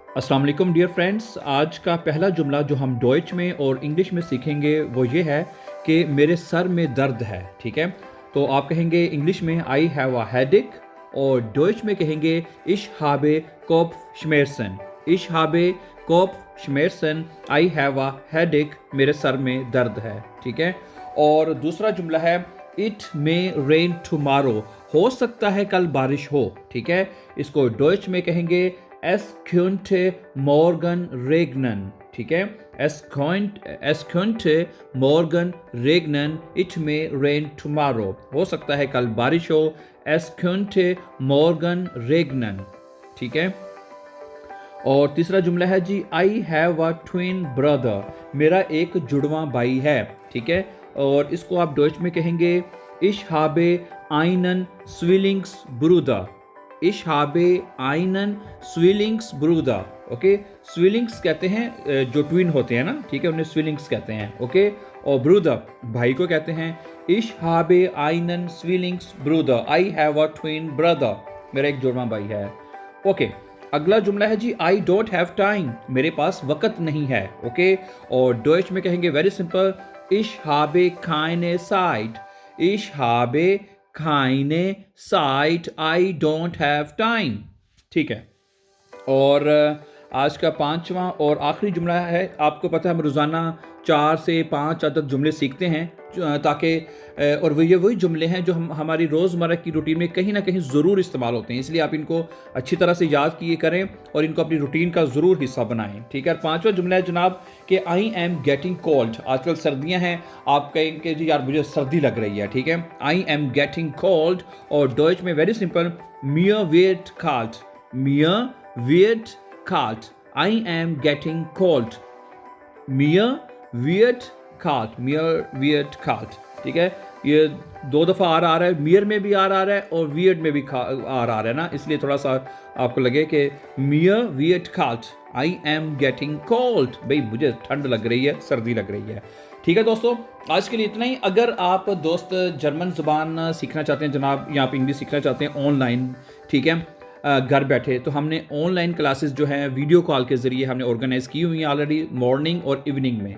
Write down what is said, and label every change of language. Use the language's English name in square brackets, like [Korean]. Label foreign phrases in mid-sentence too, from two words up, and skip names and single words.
[Arabic] السلام عليكم [English] dear friends. [Hindi] आज का पहला जुमला जो हम डॉइच में और इंग्लिश में सीखेंगे वो ये है कि मेरे सर में दर्द है। ठीक है, तो आप कहेंगे इंग्लिश में [English] I have a headache [Hindi] और डॉइच में कहेंगे [German] Ich habe Kopfschmerzen. Ich habe Kopfschmerzen, [English] I have a headache, [Hindi] मेरे सर में दर्द है। ठीक है, और दूसरा जुमला है [English] it may rain tomorrow, [Hindi] हो सकता है कल बारिश हो। ठीक है, इसको डॉइच में कहेंगे [German] Es könnte morgen regnen। [Hindi] ठीक है, [German] es könnte morgen regnen, [English] it may rain tomorrow। [Hindi] हो सकता है कल बारिश हो। [German] Es könnte morgen regnen। [Hindi] ठीक है, और तीसरा जुमला है जी [English] I have a twin brother, [Hindi] मेरा एक जुड़वा भाई है। ठीक है, और इसको आप डॉइच में कहेंगे [German] Ich habe einen Zwillingsbruder. Ich habe einen Zwillingsbruder. [Hindi] ओके, स्विलिंग्स कहते हैं जो ट्विन होते हैं ना, ठीक है, उन्हें स्विलिंग्स कहते हैं। ओके, और ब्रूदर भाई को कहते हैं [German] Ich habe einen Zwillingsbruder, [English] I have a twin brother, [Hindi] मेरा एक जुड़वा भाई है। ओके, अगला जुमला है जी [English] I don't have time, [Hindi] मेरे पास वक़्त नहीं है। ओके, और डॉइच में कहेंगे [English] very simple [German] Ich habe keine Zeit. Ich habe keine Zeit, [English] I don't have time. [Hindi] ठीक है, और आज का पांचवा और आखिरी जुमला है। आपको पता है हम रोज़ाना 4 से 5 अदद जुमले सीखते हैं ताकि और ये वही जुमले हैं जो हम हमारी रोज़मर्रा की रूटीन में कहीं ना कहीं ज़रूर इस्तेमाल होते हैं, इसलिए आप इनको अच्छी तरह से याद किए करें और इनको अपनी रूटीन का ज़रूर हिस्सा बनाएं। ठीक है, पांचवा जुमला है जनाब कि [English] I am getting cold. [Hindi] आजकल सर्दियां हैं, आप कहेंगे जी यार मुझे सर्दी लग रही है। ठीक है, [English] I am getting cold, [Hindi] और डॉइच में [English] very simple [German] mir wird kalt। mir wird kalt, [English] I am getting cold। [German] mir wird kalt, mir wird kalt। [Hindi] ठीक है, ये 2 दफ़ा आ रहा है, मियर में भी आ रहा है और वियर्ड में भी आ रहा है ना, इसलिए थोड़ा सा आपको लगे कि [German] mir wird kalt, [English] I am getting cold, [Hindi] भाई मुझे ठंड लग रही है, सर्दी लग रही है। ठीक है दोस्तों, आज के लिए इतना ही। अगर आप दोस्त जर्मन ज़ुबान सीखना चाहते हैं जनाब, या आप इंग्लिश सीखना चाहते हैं ऑनलाइन, ठीक है, घर बैठे, तो हमने [English] online classes [Hindi] जो हैं [English] video call [Hindi] के ज़रिए हमने ऑर्गेनाइज की हुई हैं ऑलरेडी, मॉर्निंग और इवनिंग में।